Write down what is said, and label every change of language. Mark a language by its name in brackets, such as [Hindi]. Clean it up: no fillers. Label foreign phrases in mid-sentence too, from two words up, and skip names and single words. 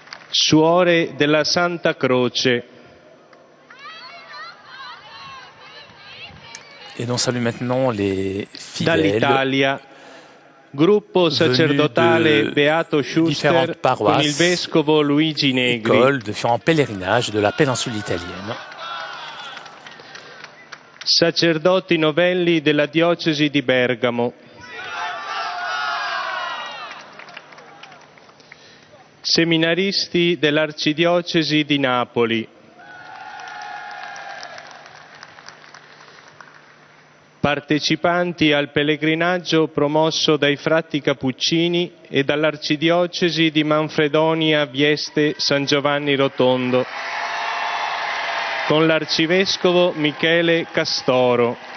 [Italian] suore della Santa Croce. [French] Et l'on salue maintenant les fidèles [Italian] Dall'Italia, gruppo sacerdotale Beato Schuster con il vescovo Luigi Negri. [French] écoles de différents pèlerinages de la péninsule italienne. [Italian] Sacerdoti novelli della diocesi di Bergamo. Seminaristi dell'arcidiocesi di Napoli. Partecipanti al pellegrinaggio promosso dai frati Cappuccini e dall'arcidiocesi di Manfredonia Vieste San Giovanni Rotondo, con l'arcivescovo Michele Castoro.